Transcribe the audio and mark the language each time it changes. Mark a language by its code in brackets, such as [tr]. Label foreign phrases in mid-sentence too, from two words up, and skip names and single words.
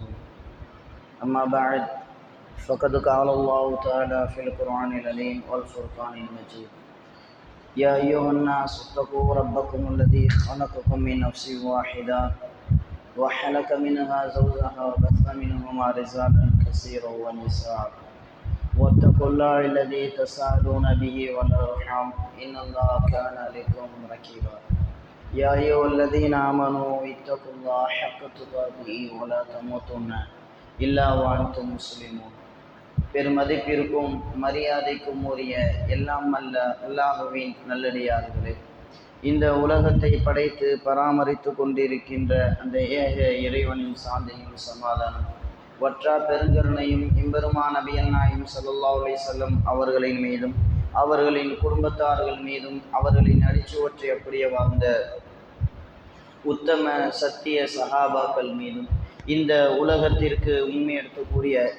[ar] اما بعد فقد قال الله تعالى في القرآن العظيم والفرقان المجيد: يا أيها الناس اتقوا ربكم الذي خلقكم من نفس واحدة وخلق منها زوجها وبث منهما رجالا كثيرا ونساء واتقوا الله الذي تساءلون به والأرحام إن الله كان عليكم رقيبا. يا أيها الذين آمنوا اتقوا الله حق تقاته ولا تموتن إلا وأنتم مسلمون. [ta] பெருமதிப்பிற்கும் மரியாதைக்கும் உரிய எல்லாம் அல்ல அல்லாஹுவின் நல்லடியார்களே, இந்த உலகத்தை படைத்து பராமரித்து கொண்டிருக்கின்ற அந்த ஏக இறைவனின் சாந்தியும் சமாதானம் வற்றா பெருங்கருணையும் எம்பெருமான் நபிகள் நாயகம் [ar] صلى الله عليه وسلم [ta] அவர்களின் மீதும் அவர்களின் குடும்பத்தார்கள் மீதும் அவர்களின் அடிச்சுவற்றை அப்படியே வாழ்ந்த உத்தம சத்திய சஹாபாக்கள் மீதும் இந்த உலகத்திற்கு உண்மை எடுக்கக்கூடிய